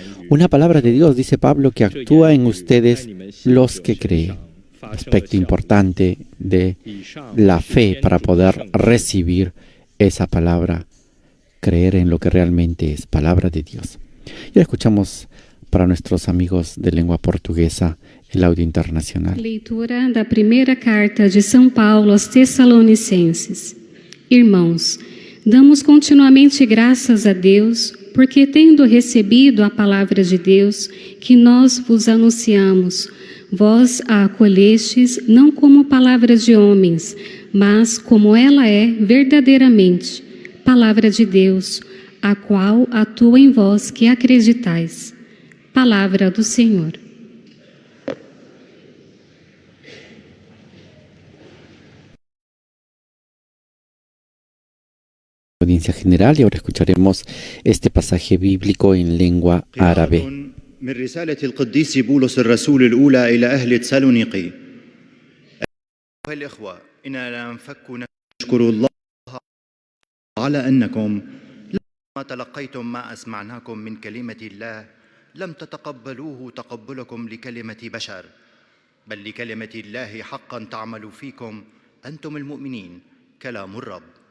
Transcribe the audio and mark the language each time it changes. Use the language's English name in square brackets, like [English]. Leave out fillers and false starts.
[Spanish] Una palabra de Dios, dice Pablo, que actúa en ustedes los que creen. Aspecto importante de la fe para poder recibir esa palabra, creer en lo que realmente es palabra de Dios. Y ahora escuchamos para nuestros amigos de lengua portuguesa el audio internacional. [Portuguese] Leitura da primeira carta de São Paulo aos Tessalonicenses. Irmãos, damos continuamente graças a Deus, porque tendo recebido a palavra de Deus que nós vos anunciamos, vós a acolhestes não como palavra de homens, mas como ela é verdadeiramente, palavra de Deus, a qual atua em vós que acreditais. Palavra do Senhor. [Spanish] Audiencia general, y ahora escucharemos este pasaje bíblico en lengua árabe. [Arabic] من رسالة القديس بولس الرسول الأولى إلى أهل تسالونيقي. أيها الإخوة، إننا لا نفك نشكر الله على أنكم لما تلقيتم ما أسمعناكم من كلمة الله لم تتقبلوه تقبلكم لكلمة بشر بل لكلمة الله حقا تعمل فيكم أنتم المؤمنين كلام الرب.